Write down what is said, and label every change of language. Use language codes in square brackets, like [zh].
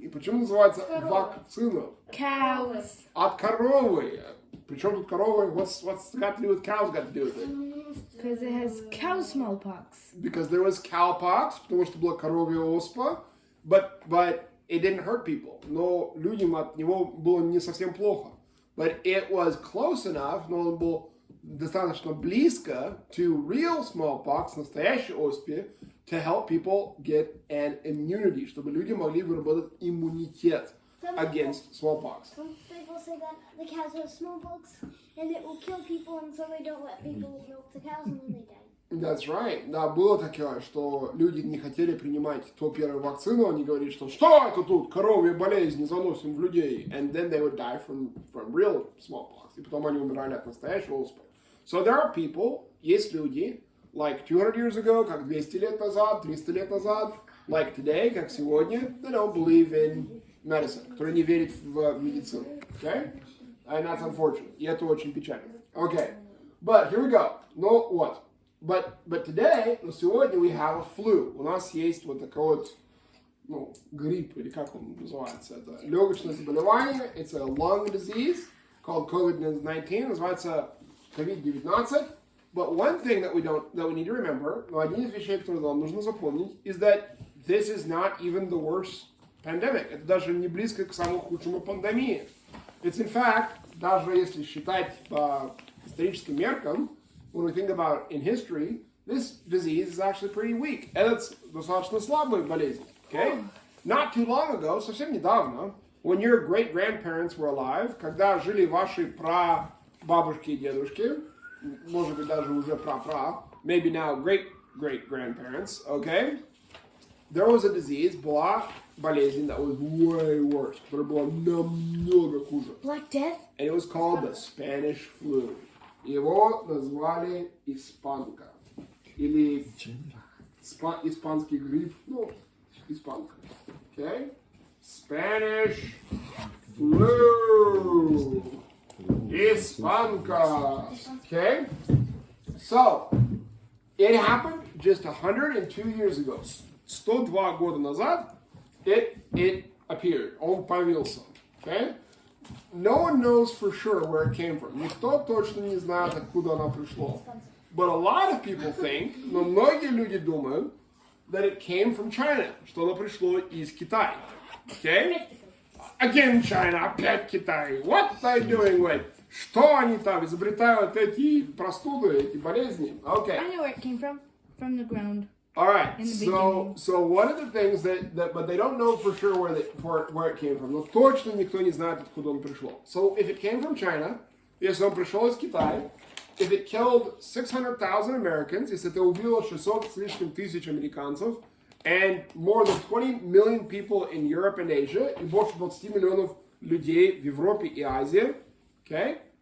[ru] И почему называется вакцина? [en] Cows. [ru] От коровы. Причем тут коровы? [en] What's got to do with cows got to do with it? Because it has cow smallpox. Because there was cowpox, [ru] потому что была коровья оспа, [en] but it didn't hurt people. [ru] Но людям от него было не совсем плохо. [en] But it was close enough, [ru] но он был достаточно близко [en] to real smallpox, [ru] настоящей оспе, [en] to help people get an immunity, [ru] чтобы люди могли выработать иммунитет [en] against smallpox. Some people say that the cows have smallpox and it will kill people, and so they don't let people milk the cows and then they die. That's right. [ru] Да, было такое, что люди не хотели принимать то первую вакцину, они говорили, что это тут, коровьи болезни заносим в людей. [en] And then they would die from real smallpox. [ru] И потом они умирали от настоящего оспы. [en] So there are people, [ru] есть люди, [en] like 200 years ago, [ru] как 200 лет назад, 300 лет назад, [en] like today, [ru] как сегодня, [en] they don't believe in medicine, [ru] которые не верят в медицину. [en] Okay? And that's unfortunate. [ru] И это очень печально. [en] Okay. But here we go. [ru] Ну вот. [en] But today, [ru] сегодня [en] we have a flu. [ru] У нас есть вот такой вот, грипп, или как он называется, это легочное заболевание. [en] It's a lung disease called COVID19. [ru] Называется COVID19. [en] But one thing that we need to remember, [ru] один из вещей, которые нам нужно запомнить, [en] is that this is not even the worst pandemic. [ru] Это даже не близко к самому худшему пандемии. [en] It's in fact, [ru] даже если считать по историческим меркам, [en] when we think about in history, this disease is actually pretty weak. [ru] Это достаточно слабая болезнь. [en] Okay? Not too long ago, [ru] совсем недавно, [en] when your great-grandparents were alive, [ru] когда жили ваши прабабушки и дедушки, может быть даже уже пра-пра, [en] maybe now great-great-grandparents, okay? There was a disease, [ru] была болезнь [en] that was way worse, [ru] которая была намного хуже. [en] Black Death? And it was called the Spanish flu. [ru] Его назвали Испанка. Или испанский грипп. Испанка. Okay? [en] Spanish flu. [ru] Испанка. Okay? [en] So, it happened just 102 years ago. [ru] 102 года назад [en] it appeared. [ru] Он появился. Okay? [en] No one knows for sure where it came from. [ru] Никто точно не знает, откуда оно пришло. [en] But a lot of people think, [ru] но многие люди думают, [en] that it came from China, [ru] что оно пришло из Китая. [en] Okay? Again China, [ru] опять Китай. [en] What are they doing with? [ru] Что они там изобретают эти простуды, эти болезни? [en] Okay. I know where it came from. From the ground. All right, In the beginning. so one of the things that but they don't know for sure where it came from. [ru] Но точно никто не знает, откуда он пришло. [en] So if it came from China, [ru] если он пришел из Китая, [en] if it killed 600,000 Americans, [ru] если это убило 600 с лишним тысяч американцев, [en] and more than 20 million people in Europe and Asia, [ru] и больше 20 миллионов людей в Европе и Азии, [en] okay?